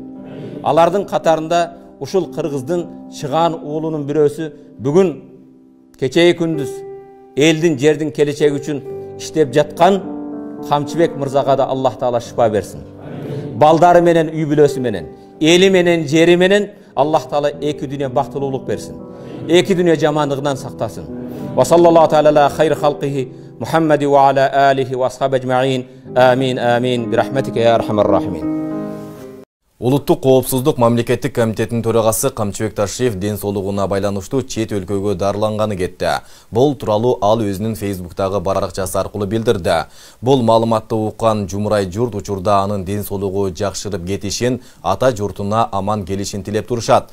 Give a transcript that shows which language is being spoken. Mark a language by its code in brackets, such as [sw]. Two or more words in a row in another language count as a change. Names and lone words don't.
[ky] Алардын катарында ушул кыргыздын чыган уулунун бирөөсү бүгүн кечеги күндүз элдин жердин келечеги үчүн иштеп жаткан Камчыбек мырзага да Аллах Таала шифа берсин. Балдары менен, үй бүлөсү менен, эли менен, жери менен Аллах Таала эки дүйнө бактылуулук берсин. Эки дүйнө жамандыгынан сактасын. [ar] وصلى الله تعالى خير خلقه محمد وعلى آله وأصحابه أجمعين. آمين آمين. برحمتك يا أرحم الراحمين. [ky] Улуттук коопсуздук мамлекеттик комитетинин төрагасы Камчыбек Ташиев ден соолугуна байланыштуу чет өлкөгө дарыланганы кетти. Бул тууралуу ал өзүнүн Фейсбуктагы баракчасы аркылуу билдирди. Бул маалыматты уккан Жумурай журт учурда анын ден соолугу жакшырып кетишин, ата журтуна аман келишин тилеп турушат.